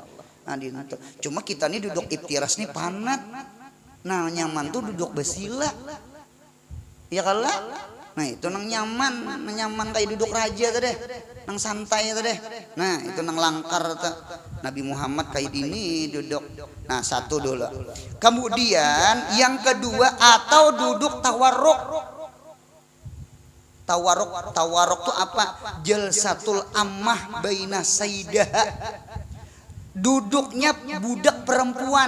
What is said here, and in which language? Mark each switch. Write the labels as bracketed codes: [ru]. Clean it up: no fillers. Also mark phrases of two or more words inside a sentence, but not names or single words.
[bjn] Nah, cuma kita nih duduk iftiras nih panat. Nah nyaman tuh duduk basila, ya kalah. Nah itu nang nyaman kayak duduk raja tuh deh, nang santai tuh deh. Nah itu nang langkar tuh. Nabi Muhammad kayak ini duduk. Nah satu dulu. [id] Kemudian yang kedua atau duduk tawarruk. [bjn] Tawaruk tuh apa? [ar] جلسة الأمة بين سيدة. [id] Duduknya budak perempuan.